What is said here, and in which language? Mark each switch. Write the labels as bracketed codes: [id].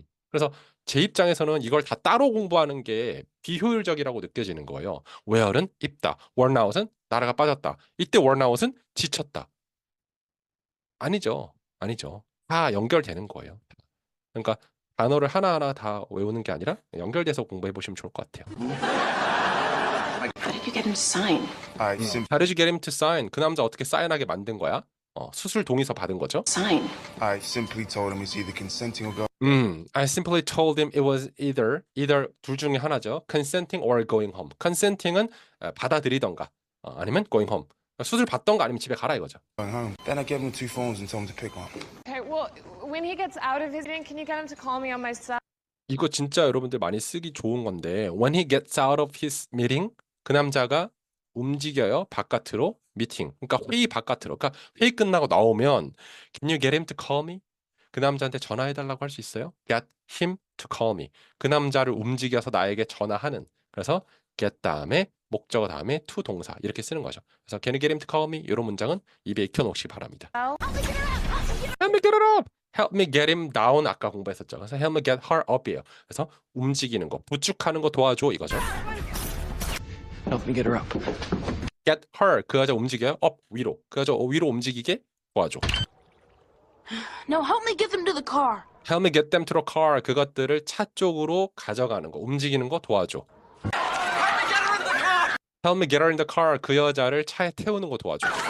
[ko] 그래서 제 입장에서는 이걸 다 따로 공부하는 게 비효율적이라고 느껴지는 거예요. wear은 입다, worn out은 나라가 빠졌다. 이때 worn out은 지쳤다. 아니죠. 다 연결되는 거예요. 그러니까 단어를 하나하나 다 외우는 게 아니라 연결돼서 공부해 보시면 좋을 것 같아요. [en] How did you get him to sign? I simply, How did you get him to sign? [ko] 그 남자 어떻게 사인하게 만든 거야? 수술 동의서 받은 거죠? [en] Sign. I simply told him it's either consenting or go. I simply told him it was either [ko] 둘 중에 하나죠. [en] consenting or going home. [ko] consenting은 받아들이던가 아니면 [en] going home. [ko] 수술 받던가 아니면 집에 가라 이거죠. [en] Going home. Then I gave him 2 phones and told him to pick one. Okay, well, when he gets out of his meeting, can you get him to call me on my cell? [ko] 이거 진짜 여러분들 많이 쓰기 좋은 건데 [en] when he gets out of his meeting [ko] 그 남자가 움직여요 바깥으로 미팅 그러니까 회의 바깥으로 그러니까 회의 끝나고 나오면 [en] can you get him to call me? [ko] 그 남자한테 전화해달라고 할 수 있어요? [en] get him to call me [ko] 그 남자를 움직여서 나에게 전화하는 그래서 get 다음에 목적어 다음에 to 동사 이렇게 쓰는 거죠. 그래서 [en] can you get him to call me? [ko] 이런 문장은 입에 익혀놓으시기 바랍니다. [en] Help me get it up! Help me get him down [ko] 아까 공부했었죠. 그래서 [en] help me get her up이에요. [ko] 그래서 움직이는 거, 부축하는 거 도와줘 이거죠. [en] Help me get her up. Get her [ko] 그 여자 움직여요. up 위로 그 여자 위로 움직이게 도와줘. [en] No, help me get them to the car. Help me get them to the car [ko] 그것들을 차 쪽으로 가져가는 거, 움직이는 거 도와줘. [en] Help me get her in the car [ko] 그 여자를 차에 태우는 거 도와줘.